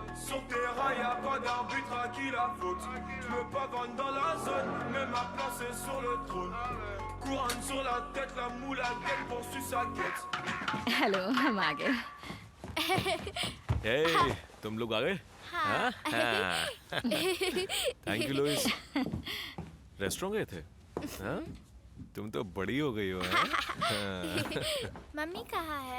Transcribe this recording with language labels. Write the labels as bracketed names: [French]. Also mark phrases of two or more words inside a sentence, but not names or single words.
[French] sur terrain, y a pas d'arbitre à qui la faute. Je me pavane dans la zone, mais ma place est sur le trône. Couronne sur la tête, la moule à gueule poursuit sa quête. [Hindi] हेलो, हम आ गए। हे, तुम लोग आ गए? हाँ? [English] Thank you [Hindi] लुइस। रेस्टोरेंट गए थे? हाँ? तुम तो बड़ी हो गई हो, हाँ? मम्मी कहाँ है?